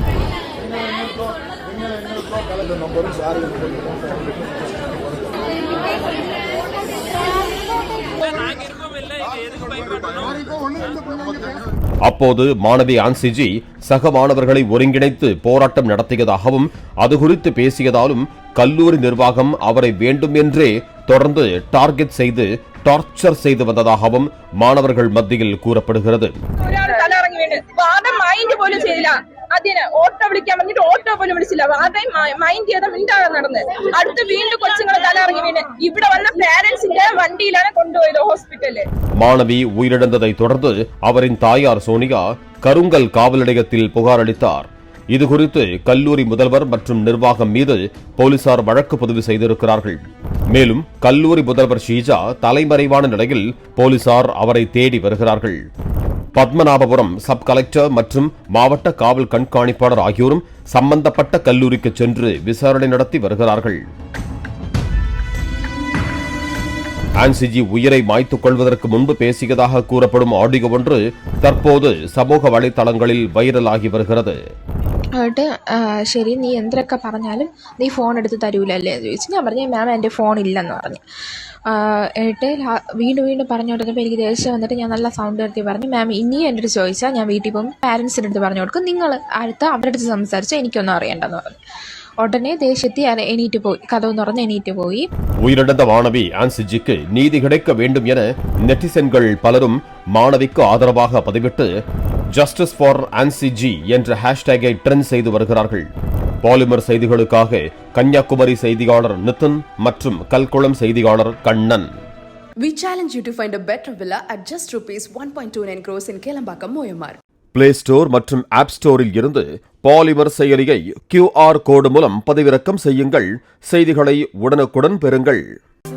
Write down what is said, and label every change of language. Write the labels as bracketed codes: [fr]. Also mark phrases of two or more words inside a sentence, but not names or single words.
[ta] அப்போது மாணவி ஆன்சிஜி சக மாணவர்களை ஒருங்கிணைத்து போராட்டம் நடத்தியதாகவும் அது குறித்து பேசியதாலும் கல்லூரி நிர்வாகம் அவரை வேண்டும் என்றே தொடர்ந்து டார்கெட் செய்து டார்ச்சர் செய்து வந்ததாகவும் மாணவர்கள் மத்தியில் கூறப்படுகிறது. [ml] അതിന് ഓട്ടോ വിളിക്കാൻ പറഞ്ഞിട്ട് ഓട്ടോ പോലും വിളിച്ചില്ല. ആരെയും മൈൻഡ് ചെയ്ത മിണ്ടാതെ നടന്ന് അടുത്ത് വീണ്ടും കൊച്ചുങ്ങളെ തലയിറങ്ങി വീണ് ഇവിടെ വന്ന പേരൻസിന്റെ വണ്ടിയിലാണ് കൊണ്ടുപോയത് ഹോസ്പിറ്റലിൽ. [ta] மாணவி உயிரிழந்ததை தொடர்ந்து அவரின் தாயார் சோனியா கருங்கல் காவல் நிலையத்தில் புகார் அளித்தார். இதுகுறித்து கல்லூரி முதல்வர் மற்றும் நிர்வாகம் மீது போலீசார் வழக்கு பதிவு செய்திருக்கிறார்கள். மேலும் கல்லூரி முதல்வர் ஷீஜா தலைமறைவான நிலையில் போலீசார் அவரை தேடி வருகிறார்கள். பத்மநாபபுரம் சப் கலெக்டர் மற்றும் மாவட்ட காவல் கண்காணிப்பாளர் ஆகியோரும் சம்பந்தப்பட்ட கல்லூரிக்கு சென்று விசாரணை நடத்தி வருகிறார்கள். ஆன்சிஜி உயிரை மாய்த்துக் கொள்வதற்கு முன்பு பேசியதாக கூறப்படும் ஆடியோ ஒன்று தற்போது சமூக வலைதளங்களில் வைரல் ஆகி வருகிறது. [ml] ശരി, നീ എന്തൊക്കെ പറഞ്ഞാലും നീ ഫോൺ എടുത്ത് തരൂലല്ലേ എന്ന് ചോദിച്ചു. ഞാൻ പറഞ്ഞു മാം എൻ്റെ ഫോൺ ഇല്ലെന്ന് പറഞ്ഞു. എന്നിട്ട് വീണ്ടും പറഞ്ഞു കൊടുത്തപ്പോൾ എനിക്ക് ദേഷ്യം വന്നിട്ട് ഞാൻ നല്ല സൗണ്ട് എടുത്തി പറഞ്ഞു, മാം ഇനിയും എൻ്റെ അടുത്ത് ചോദിച്ചാൽ ഞാൻ വീട്ടിൽ പോകുമ്പോൾ പാരൻസിൻ്റെ അടുത്ത് പറഞ്ഞു കൊടുക്കും, നിങ്ങൾ അടുത്ത് അവരുടെ അടുത്ത് സംസാരിച്ചാൽ എനിക്കൊന്നും അറിയണ്ടെന്ന് പറഞ്ഞു. [ta] உடனே தேசத்தை எண்ணிட்டு போய் கதவு திறந்து எண்ணிட்டு போய் உயிரிழந்த மாணவி ஆன்சிஜிக்கு நீதி கிடைக்க வேண்டும் என நெட்டிசன்கள் பலரும் மாணவிக்கு ஆதரவாக பதிவிட்டு [en] justice for [ta] ஆன்சிஜி என்ற ஹேஷ்டேகை ட்ரெண்ட் செய்து வருகிறார்கள். பாலிமர் செய்திகளுக்காக கன்னியாகுமரி செய்தியாளர் நிதின் மற்றும் கல்குளம் செய்தியாளர் கண்ணன். [en] We challenge you to find a better villa at just rupees 1.29 crores in Kelambakam, Moyamar. [ta] பிளே ஸ்டோர் மற்றும் ஆப் ஸ்டோரில் இருந்து பாலிமர் செயலியை QR கோடு மூலம் பதிவிறக்கம் செய்யுங்கள். செய்திகளை உடனுக்குடன் பெறுங்கள்.